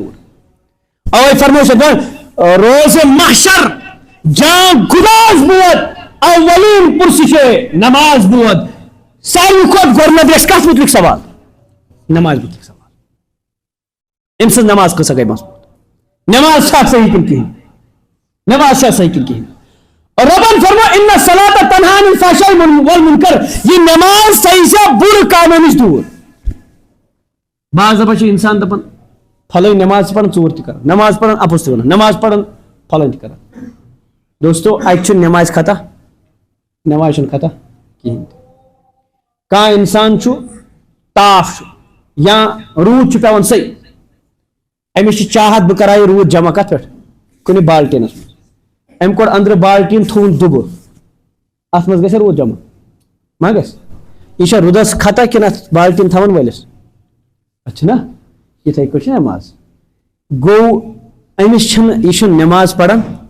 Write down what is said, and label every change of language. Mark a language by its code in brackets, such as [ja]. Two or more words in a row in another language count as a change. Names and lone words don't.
[ks] دوٗر اوے فرمووُکھ [fa] روز محشر جاں گداز بود اولین پرسِشے نماز بود [ks] ساروی کھۄتہٕ گۄڈٕنیتھ گژھِ کتھ مُتعلق سوال نماز مُتعلق سوال أمۍ سٕنٛز نماز کۭژاہ گٔے مضبوٗط نماز چھا صحیح کِنہٕ کِہیٖنۍ نماز چھا صحیح کِنہٕ کِہیٖنۍ رۄبن فرمو [ar] ان الصلاۃ تنہا عن الفحشاء والمنکر [ks] یہ نماز صحیح سے بُرٕ کامٮ۪و نِش دوٗر بعض دفعہ چھُ انسان دپان پھلٲنۍ نماز چھِ پران ژوٗر تہِ کران نماز پران اپُز تہِ ونان نماز پران پھلٲنۍ تہِ کران دوستو اتہِ چھُنہٕ نمازِ خطا نماز چھُنہٕ خطا کِہیٖنۍ تہِ کانٛہہ انسان چھُ تاپھ چھُ یا روٗد چھُ پیوان صحیح أمِس چھِ چاہت بہٕ کرہا یہِ روٗد جمع کتھ پٮ۪ٹھ کُنہِ بالٹیٖنس منٛز أمۍ کوٚڑ أنٛدرٕ بالٹیٖن تھووُن دُبہٕ اتھ منٛز گژھِ روٗد جمع ما گژھِ یہِ چھا روٗدس خطا کِنہٕ اتھ بالٹیٖن تھاون وٲلِس اتھ چھُنہ یِتھے کٔنۍ چھِ نماز گوٚو أمِس چھِنہٕ یہِ چھُنہٕ نماز پران